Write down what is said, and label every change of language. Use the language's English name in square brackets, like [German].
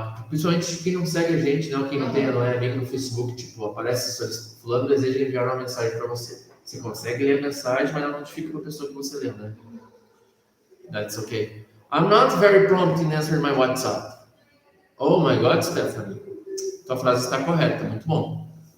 [Portuguese] Principalmente quem não segue a gente, não, quem não é amigo no Facebook, tipo, aparece fulano deseja enviar uma mensagem para você. Você consegue ler a mensagem, mas não notifica para a pessoa que você leu, né? [English] That's okay. I'm not very prompt in answering my WhatsApp. Oh my God, Stephanie. [Portuguese] Tua frase está correta, muito bom.